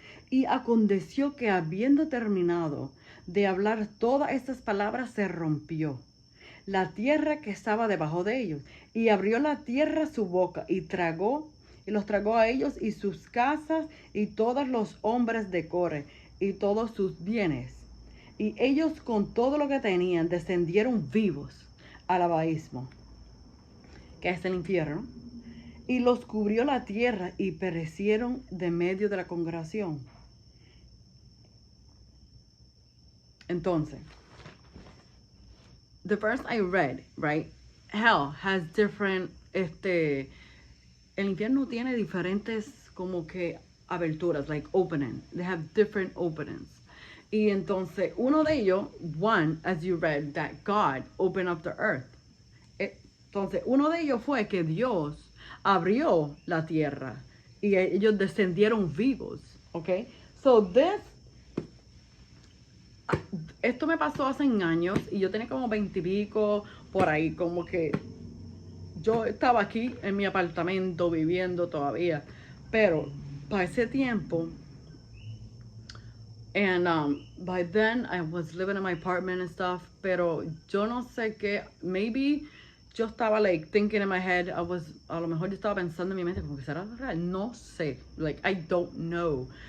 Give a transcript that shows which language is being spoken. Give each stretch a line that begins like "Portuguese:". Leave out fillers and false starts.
Spanish: Y aconteció que, habiendo terminado de hablar todas estas palabras, se rompió la tierra que estaba debajo de ellos, y abrió la tierra su boca, y los tragó a ellos y sus casas, y todos los hombres de Core, y todos sus bienes. Y ellos con todo lo que tenían descendieron vivos al abismo, que es el infierno, y los cubrió la tierra, y perecieron de medio de la congregación.
English: Entonces, the verse I read, right? Hell has different,
Spanish: el infierno tiene diferentes como que aberturas,
English: like opening. They have different openings.
Spanish: Y entonces, uno de ellos,
English: one, as you read, that God opened up the earth.
Spanish: Entonces, uno de ellos fue que Dios abrió la tierra y ellos descendieron vivos, okay? So esto me pasó hace años y yo tenía como 20 y pico por ahí, como que yo estaba aquí en mi apartamento viviendo todavía, pero para ese tiempo,
English: and by then I was living in my apartment and stuff,
Spanish: pero yo no sé qué, maybe yo estaba
English: like thinking in my head,
Spanish: a lo mejor yo estaba pensando en mi mente como que será real, no sé,
English: like I don't know.